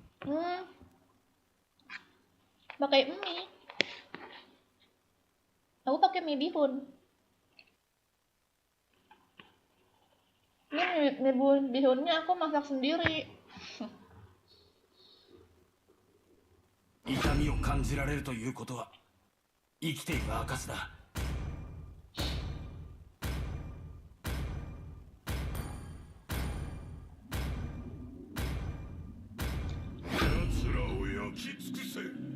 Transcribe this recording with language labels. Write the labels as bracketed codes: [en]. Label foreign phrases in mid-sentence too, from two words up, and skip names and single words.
[id] Pakai mie. Aku pakai mie bihun. Ini mie bihunnya aku masak sendiri. [ja] 痛感じられるということは生きている証だ。奴らを焼き尽くせ。